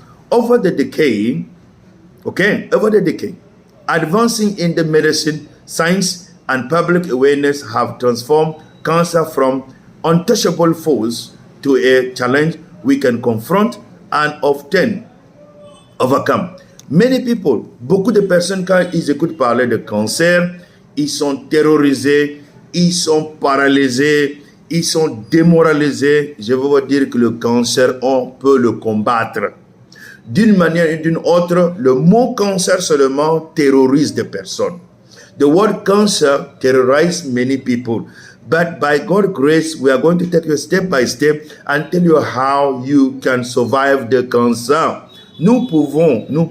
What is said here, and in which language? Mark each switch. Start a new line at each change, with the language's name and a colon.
English: Over the decade, advancing in the medicine, science, and public awareness have transformed cancer from untouchable foes to a challenge we can confront and often overcome. Many people,
French: beaucoup de personnes, quand ils écoutent parler de cancer, ils sont terrorisés, ils sont paralysés, ils sont démoralisés. Je veux vous dire que le cancer, on peut le combattre. D'une manière ou d'une autre, le mot cancer seulement terrorise des personnes.
English: The word cancer terrorizes many people. But by God's grace, we are going to take you step by step and tell you how you can survive the cancer.
French: Nous pouvons.